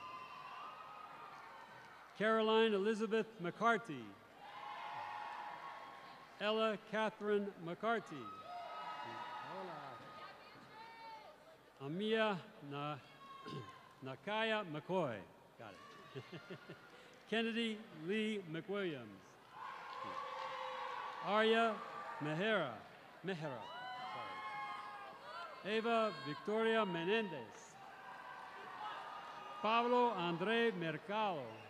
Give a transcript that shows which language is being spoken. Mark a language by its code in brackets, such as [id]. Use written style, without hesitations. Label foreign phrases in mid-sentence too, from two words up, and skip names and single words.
[en] Caroline Elizabeth McCarthy. Ella Catherine McCarthy. Amia Nakaya McCoy. Got it. Kennedy Lee McWilliams. Arya Mehra. Eva Victoria Menendez. Pablo Andre Mercado.